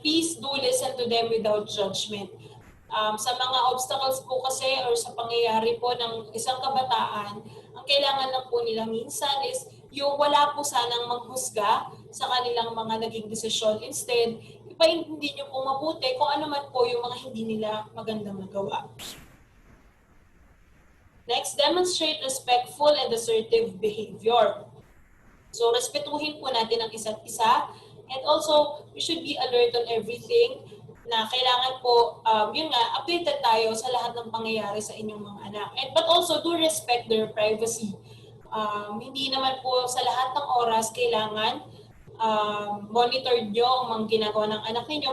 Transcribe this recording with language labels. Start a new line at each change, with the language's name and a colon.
English: Please do listen to them without judgment.
Filipino: Sa mga obstacles po kasi or sa pangyayari po ng isang kabataan, ang kailangan lang po nila minsan is yung wala po sanang manghusga sa kanilang mga naging desisyon. Instead, ipaintindi nyo po mabuti kung ano man po yung mga hindi nila magandang magawa.
English: Next, demonstrate respectful and assertive behavior.
Filipino: So, respetuhin po natin ang isa't isa.
English: And also, we should be alert on everything
Filipino: na kailangan po, yun nga, updated tayo sa lahat ng pangyayari sa inyong mga anak.
English: But also, do respect their privacy.
Filipino: Hindi naman po sa lahat ng oras kailangan monitor nyo ang mga ginagawa ng anak ninyo.